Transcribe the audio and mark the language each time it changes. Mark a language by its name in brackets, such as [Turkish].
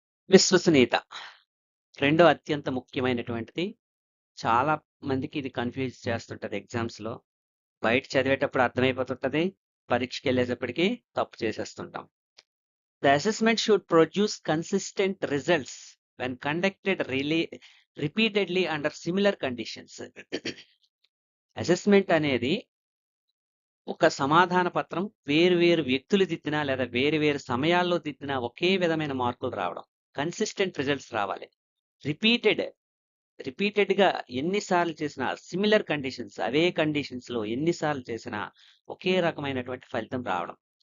[Telugu] విశ్వసనీయత రెండో అత్యంత ముఖ్యమైనటువంటిది. చాలా మందికి ఇది కన్ఫ్యూజ్ చేస్తుంటది ఎగ్జామ్స్ లో. బయట చదివేటప్పుడు అర్థమైపోతుంటది, పరీక్షకి వెళ్ళేటప్పటికి తప్పు చేసేస్తుంటాం. [English] The assessment should produce consistent results when conducted repeatedly under similar conditions. [Telugu] Assessment అనేది ఒక సమాధాన పత్రం, వేరు వ్యక్తులు దిద్దినా లేదా వేరు సమయాల్లో దిద్దినా ఒకే విధమైన మార్కులు రావడం, కన్సిస్టెంట్ రిజల్ట్స్ రావాలి. రిపీటెడ్గా ఎన్నిసార్లు చేసినా, సిమిలర్ కండిషన్స్, అవే కండిషన్స్ లో ఎన్నిసార్లు చేసినా ఒకే రకమైనటువంటి ఫలితం రావడం.